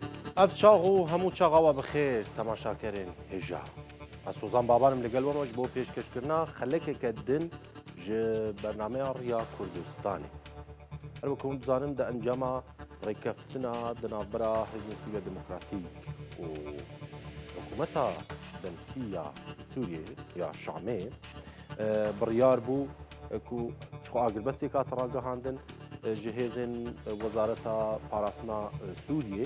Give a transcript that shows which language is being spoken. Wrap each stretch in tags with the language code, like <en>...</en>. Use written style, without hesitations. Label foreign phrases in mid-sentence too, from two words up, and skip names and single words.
<ku>اف چاغ و هەموو چاغاوە بخێر تەماشاکەرێن هێژا ئەسۆزان بابانم لەگەڵ وەرمەش بۆ پێشکەشکردنا خەلەکێکە دن ji bernameya Rêya Kurdistanê. Her wekum dizanin di encama rêkeftina di navbera Hêzên Sûriya Demokratîk û hikûmeta demkî ya Sûriyê ya Şamê biryar bû ku ji xwe agirvestێk hate ragihandin ji hêzên Wezareta Parastina Sûriyê.</ku>